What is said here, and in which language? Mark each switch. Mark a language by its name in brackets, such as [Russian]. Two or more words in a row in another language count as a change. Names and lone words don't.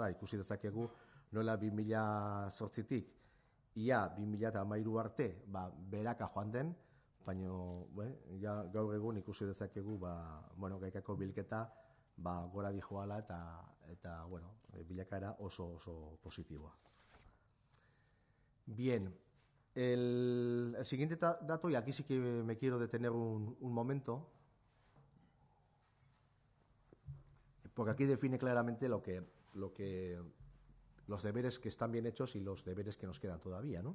[Basque] Ikusi dezakegu nola 2008-tik ia 2013 arte beraka joan den, baina gaur egun ikusi dezakegu gaikako bilketa gora dijoala eta bilakaera oso positiboa. [Spanish] Bien, el siguiente dato, y aquí sí que me quiero detener un momento, porque aquí define claramente los deberes que están bien hechos y los deberes que nos quedan todavía, ¿no?